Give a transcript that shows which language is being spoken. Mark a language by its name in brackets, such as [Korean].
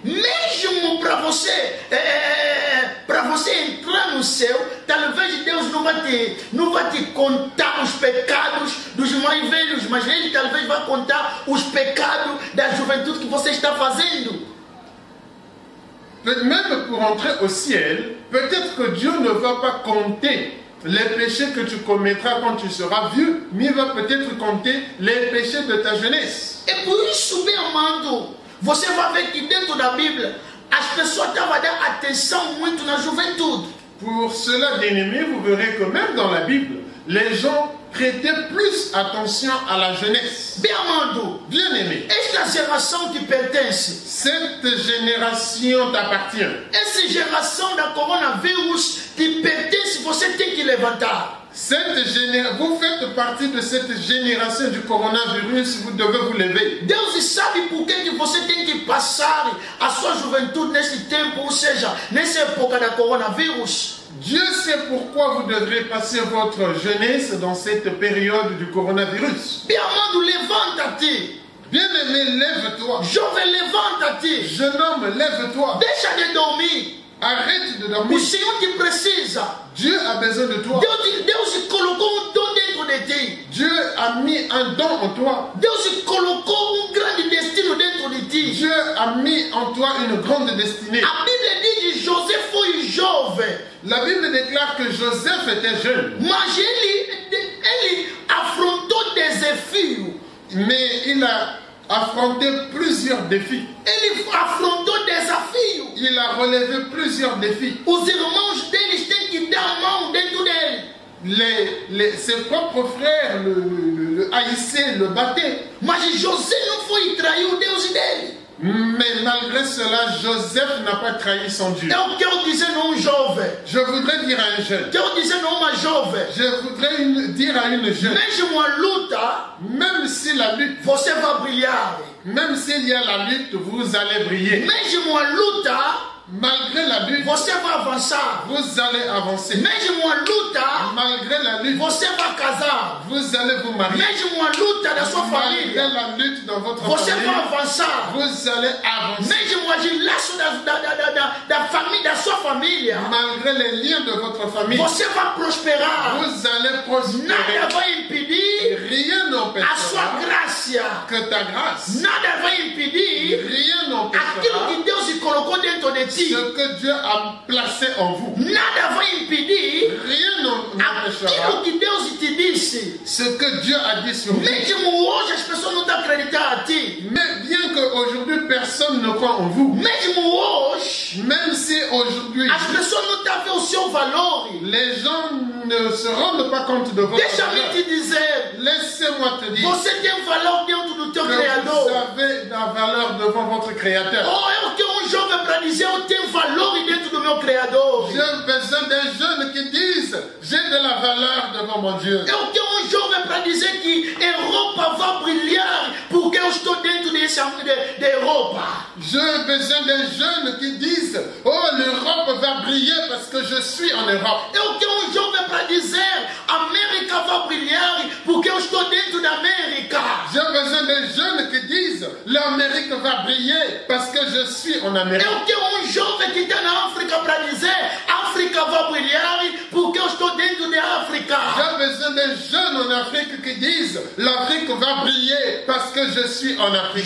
[Portuguese] Mesmo para você entrar no céu, talvez Deus não vai te contar os pecados dos mais velhos, mas Ele talvez vai contar os pecados da juventude que você está fazendo. [French] Même pour entrer au ciel, peut-être que Dieu ne va pas compter les péchés que tu commettras quand tu seras vieux, mais il va peut-être compter les péchés de ta jeunesse. [Portuguese] E por isso, bem amado, você vai ver que dentro da Bíblia as pessoas estavam a dar atenção muito na juventude. [French] Pour cela, bien-aimés, vous verrez que même dans la Bible, les gens prêtaient plus attention à la jeunesse. [Portuguese] Bem amado, [French] bien-aimé, [Portuguese] esta geração te pertence. [French] Cette génération t'appartient. [Portuguese] Essa geração da coronavírus te pertence, você tem que levantar. [French] Vous faites partie de cette génération du coronavirus, vous devez vous lever. [Portuguese] Deus sabe por que você tem que passar a sua juventude nesse tempo, ou seja, nessa época da coronavírus. [French] Dieu sait pourquoi vous devrez passer votre jeunesse dans cette période du coronavirus. [Portuguese] Bien amado, levanta-te. [French] Bien-aimé, lève-toi. [Portuguese] Jovem, levanta-te. [French] Jeune homme, lève-toi. [Portuguese] Deixa de dormir. [French] Arrête de dormir. [Portuguese] O Senhor te precisa. [French] Dieu a besoin de toi. [Portuguese] Deus colocou um dom dentro de ti. [French] Dieu a mis un don en toi. [Portuguese] Deus colocou grande destino dentro de ti. [French] Dieu a mis en toi une grande destinée. [Portuguese] A Bíblia diz que José foi jovem. [French] La Bible déclare que Joseph était jeune. [Portuguese] Mas ele afrontou desafios. [French] Mais il a affronté plusieurs défis. [Portuguese] Ele afrontou desafios. [French] Il a relevé plusieurs défis. [Portuguese] Os irmãos deles têm que dar a mão dentro dele. [French] Ses propres frères le haïssaient, le battaient. [Portuguese] Mas José não foi trair o Deus dele. [French] Mais malgré cela, Joseph n'a pas trahi son Dieu. [Portuguese] Eu quero dizer não jovem. [French] Je voudrais dire à un jeune. [Portuguese] Quero dizer não uma jovem. [French] Je voudrais dire à une jeune. [Portuguese] Mesmo a luta, [French] même si la lutte, [Portuguese] você vai brilhar. [French] même s'il y a la lutte, vous allez briller. [Portuguese] Mesmo a luta, [French] malgré la lutte, [Portuguese] você vai avançar. [French] vous allez avancer. [Portuguese] Mesmo a luta, [French] malgré la lutte, [Portuguese] você vai casar. [French] vous allez vous marier. [Portuguese] Mesmo a luta da sua [French] malgré [Portuguese] família, [French] la lutte dans votre [Portuguese] você [French] famille, [Portuguese] vai avançar. [French] vous allez avancer. [Portuguese] Mesmo a laço da família, da sua família, [French] malgré les liens de votre famille, [Portuguese] você vai prosperar. [French] vous allez prospérer. [Portuguese] Nada vai impedir [French] Rien [Portuguese] a [French] n'empêchera [Portuguese] sua graça. [French] que ta grâce. [Portuguese] Nada vai impedir [French] Rien [Portuguese] aquilo [French] n'empêchera [Portuguese] que Deus colocou dentro de ti. [French] ce que Dieu a placé en vous. [Portuguese] Nada vai impedir [French] Rien n'empêchera [Portuguese] aquilo que Deus te disse. [French] ce que Dieu a dit sur vous. [Portuguese] Mesmo hoje as pessoas não estão acreditando a ti. [French] Mais bien qu'aujourd'hui personne ne croit en vous, [Portuguese] Mesmo hoje [French] même si aujourd'hui [Portuguese] as pessoas não estão vendo o seu valor. [French] les gens ne se rendent pas compte de votre [Portuguese] Deixa-me [French] valeur, [Portuguese] te dizer, [French] laissez-moi te dire [Portuguese] você tem valor dentro do teu [French] que [Portuguese] Criador. [French] vous avez la valeur devant votre Créateur. [Portuguese] Oh, eu tenho jovem para dizer, eu tenho valor dentro do meu Criador. [French] J'ai besoin d'un jeune qui dise j'ai de la valeur devant mon Dieu. [Portuguese] Eu tenho jovem para dizer que Europa vai brilhar porque eu estou dentro da Europa. [French] J'ai besoin d'un jeune qui dise oh, l'Europe va briller parce que je suis en Europe. [Portuguese] Eu tenho jovem para dizer América vai brilhar porque eu estou dentro da América. [French] J'ai besoin d'un jeune qui dise l'Amérique va briller parce que je suis en Amérique. [Portuguese] Eu tenho jovem que está na África para dizer África vai brilhar porque eu estou dentro da África. [French] J'ai besoin d'un jeune en Afrique qui dise l'Afrique va briller parce que je suis en Afrique.